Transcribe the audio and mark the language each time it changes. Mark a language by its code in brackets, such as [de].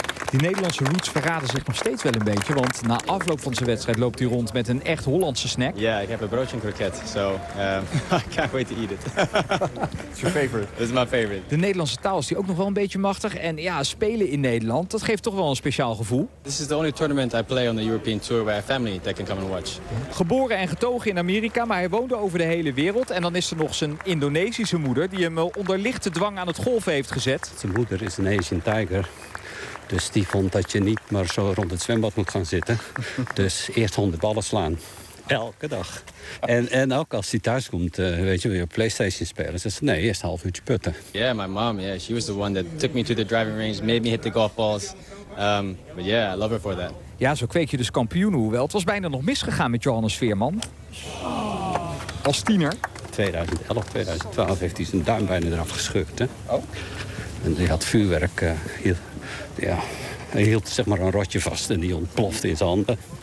[nl] Die Nederlandse roots verraden zich nog steeds wel een beetje, want na afloop van zijn wedstrijd loopt hij rond met een echt Hollandse snack. Ja, ik heb een broodje en kroket, [en] I can't wait to eat it. It's your favorite. It's my favorite. [nl] De Nederlandse taal is die ook nog wel een beetje machtig en ja, spelen in Nederland, dat geeft toch wel een speciaal gevoel. [en] This is the only tournament I play on the European Tour where I have family that can come and watch. [nl] Geboren en getogen in Amerika, maar hij woonde over de hele wereld en dan is er nog zijn Indonesische moeder die hem onder lichte dwang aan het golven heeft gezet. Zijn moeder is een Asian Tiger. Dus die vond dat je niet maar zo rond het zwembad moet gaan zitten. Dus eerst 100 ballen slaan. Elke dag. En ook als hij thuis komt, weet je, wil je op PlayStation spelen. Ze zegt, nee, eerst een half uurtje putten. [en] Yeah, my mom, yeah, she was the one that took me to the driving range, made me hit the golf balls. But yeah, I love her for that. [nl] Ja, zo kweek je dus kampioenen, hoewel het was bijna nog misgegaan met Johannes Veerman. Als tiener. 2011, 2012 heeft hij zijn duim bijna eraf gescheurd. Oh. En hij had vuurwerk, hij hield zeg maar een rotje vast en die ontplofte in zijn handen.